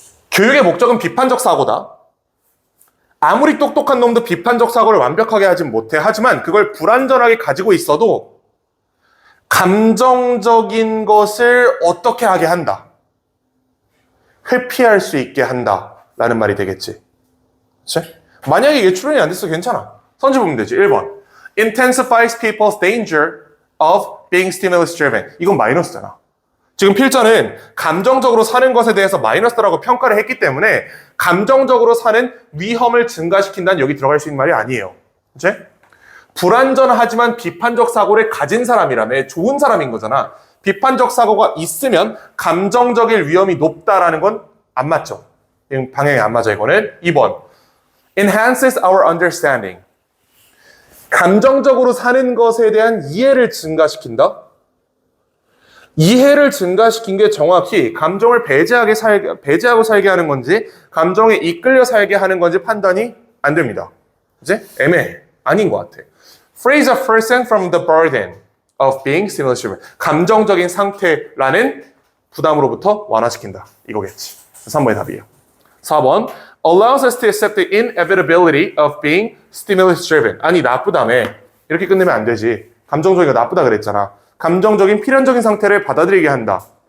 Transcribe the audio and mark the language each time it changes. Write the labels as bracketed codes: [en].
[ko] 교육의 목적은 비판적 사고다. 아무리 똑똑한 놈도 비판적 사고를 완벽하게 하진 못해. 하지만 그걸 불완전하게 가지고 있어도 감정적인 것을 어떻게 하게 한다. 회피할 수 있게 한다. 라는 말이 되겠지. 그치? 만약에 이게 추론이 안 됐어 괜찮아. 선지 보면 되지. 1번. [en] Intensifies people's danger of being stimulus driven. [ko] 이건 마이너스잖아. 지금 필자는 감정적으로 사는 것에 대해서 마이너스라고 평가를 했기 때문에 감정적으로 사는 위험을 증가시킨다는 여기 들어갈 수 있는 말이 아니에요. 그치? 불완전하지만 비판적 사고를 가진 사람이라며 좋은 사람인 거잖아. 비판적 사고가 있으면 감정적인 위험이 높다라는 건 안 맞죠. 방향이 안 맞아 이거는. 2번. [en] Enhances our understanding. [ko] 감정적으로 사는 것에 대한 이해를 증가시킨다. 이해를 증가시킨 게 정확히 감정을 배제하고 살게 하는 건지 감정에 이끌려 살게 하는 건지 판단이 안 됩니다. 그치? 애매해. 아닌 것 같아. [en] Frees a person from the burden of being stimulus driven. [ko] 감정적인 상태라는 부담으로부터 완화시킨다. 이거겠지. 3번의 답이에요. 4번. [en] Allows us to accept the inevitability of being stimulus driven. [ko] 아니 나쁘다며. 이렇게 끝내면 안 되지. 감정적이가 나쁘다 그랬잖아. 감정적인 필연적인 상태를 받아들이게 한다.